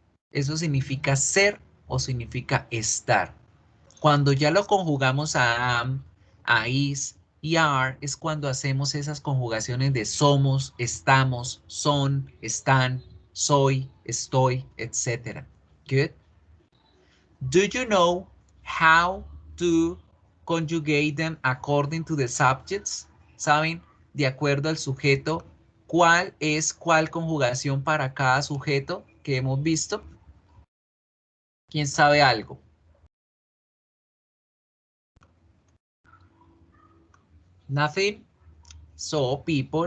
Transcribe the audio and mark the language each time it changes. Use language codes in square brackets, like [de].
[es] Eso significa ser o significa estar. Cuando ya lo conjugamos a am, a is y a are, es cuando hacemos esas conjugaciones de somos, estamos, son, están, soy, estoy, etc. [en] Good. Do you know how to conjugate them according to the subjects? [es] ¿Saben, de acuerdo al sujeto, cuál es cuál conjugación para cada sujeto que hemos visto? ¿Quién sabe algo? [en] Nothing. So, people.